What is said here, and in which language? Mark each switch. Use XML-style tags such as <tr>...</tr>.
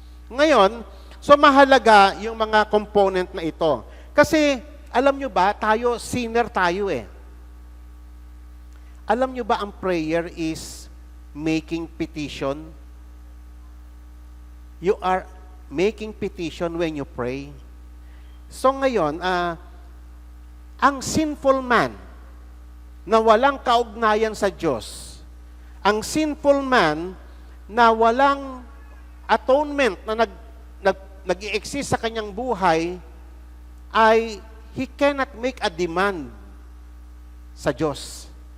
<tl>Ngayon, so mahalaga yung mga component na ito. Kasi, alam nyo ba, sinner tayo eh. Alam nyo ba ang prayer is making petition?</tl> <en>You are making petition when you pray.</en> <tl>So ngayon, ang sinful man na walang kaugnayan sa Diyos, ang sinful man na walang atonement na nag-i-exist sa kanyang buhay, ay</tl> <en>he cannot make a demand</en> <tl>sa Diyos.</tl>